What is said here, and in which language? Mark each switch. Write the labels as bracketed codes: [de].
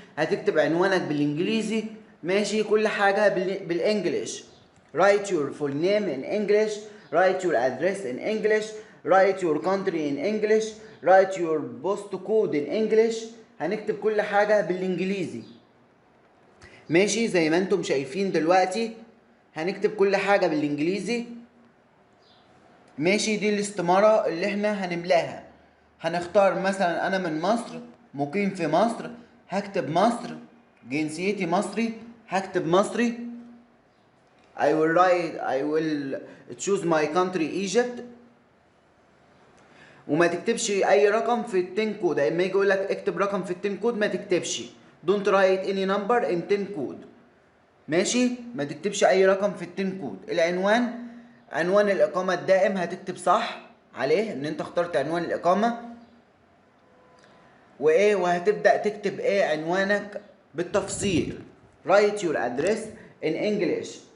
[ar] هتكتب عنوانك بالانجليزي. ماشي. كل حاجه بالانجلش. [en] write your full name in English. write your address in English. write your country in English. write your post code in English. [ar] هنكتب كل حاجه بالانجليزي. ماشي. زي ما انتم شايفين دلوقتي هنكتب كل حاجه بالانجليزي. ماشي. دي الاستمارة اللي احنا هنملاها. هنختار مثلا انا من مصر، مقيم في مصر، هكتب مصر. جنسيتي مصري، هكتب مصري. [en] I will choose my country Egypt. [ar] وما تكتبش اي رقم في التين كود. اما يجي يقول لك اكتب رقم في التين كود ما تكتبش. [en] don't write any number in 10 code. [ar] ماشي. ما تكتبش اي رقم في التين كود. العنوان، عنوان الاقامة الدائم هتكتب صح عليه ان انت اخترت عنوان الاقامة. وايه، وهتبدأ تكتب ايه عنوانك بالتفصيل. [en] write your address in English.